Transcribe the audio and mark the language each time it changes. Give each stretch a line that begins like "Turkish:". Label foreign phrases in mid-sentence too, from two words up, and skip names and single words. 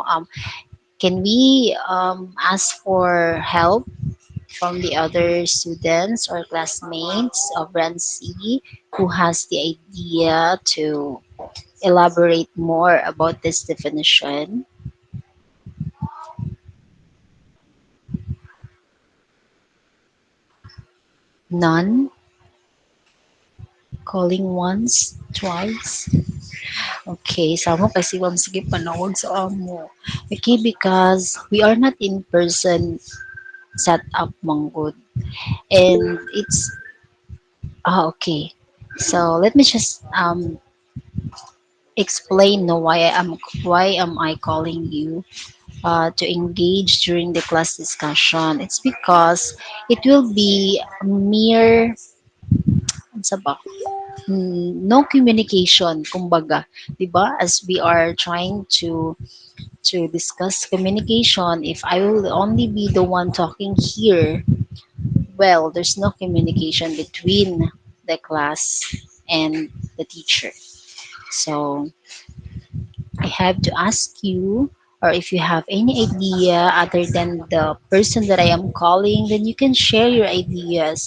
English: Can we ask for help from the other students or classmates of Renzi who has the idea to elaborate more about this definition? None? Calling once? Twice?
Hiligaynon: Okay, samo kasi wam sige panawag sa amo.
English: Okay, because we are not in person set up manggod. And it's okay. So let me just explain no why am I calling you to engage during the class discussion. It's because it will be mere
Hiligaynon: ano sa ba?
English: No communication
Filipino: kumbaga, 'di ba?
English: As we are trying to discuss communication, if I will only be the one talking here, well, there's no communication between the class and the teacher. So I have to ask you, or if you have any idea other than the person that I am calling, then you can share your ideas.